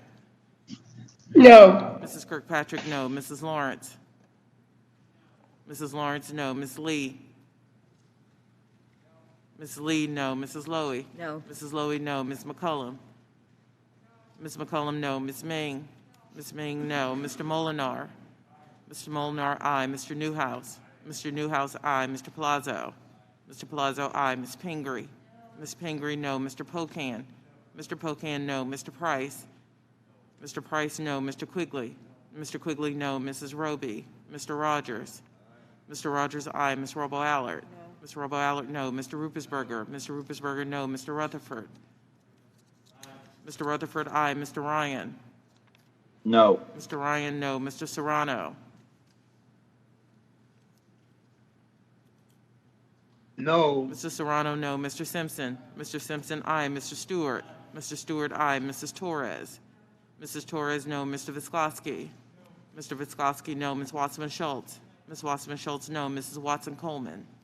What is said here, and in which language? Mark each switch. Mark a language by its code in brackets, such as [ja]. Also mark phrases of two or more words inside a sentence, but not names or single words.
[en] No. Mrs. Kirkpatrick, no. Mrs. Lawrence. Mrs. Lawrence, no. Ms. Lee. Ms. Lee, no. Mrs. Lowy. No. Mrs. Lowy, no. Ms. McCullum. Ms. McCullum, no. Ms. Ming. Ms. Ming, no. Mr. Molinar. Mr. Molinar, aye. Mr. Newhouse. Mr. Newhouse, aye. Mr. Palazzo. Mr. Palazzo, aye. Ms. Pingree. Ms. Pingree, no. Mr. Pocan. Mr. Pocan, no. Mr. Price. Mr. Price, no. Mr. Quigley. Mr. Quigley, no. Mrs. Roby. Mr. Rogers. Mr. Rogers, aye. Ms. Robo-Allard. No. Mr. Robo-Allard, no. Mr. Ruppersberger. Mr. Ruppersberger, no. Mr. Rutherford. Mr. Rutherford, aye. Mr. Ryan. No. Mr. Ryan, no. Mr. Serrano. No. Mr. Serrano, no. Mr. Simpson. Mr. Simpson, aye. Mr. Stewart. Mr. Stewart, aye. Mrs. Torres. Mrs. Torres, no. Mr. Visklosky. Mr. Visklosky, no. Ms. Watsman Schultz. Ms. Wasserman Schultz, no. Mrs. Watson Coleman.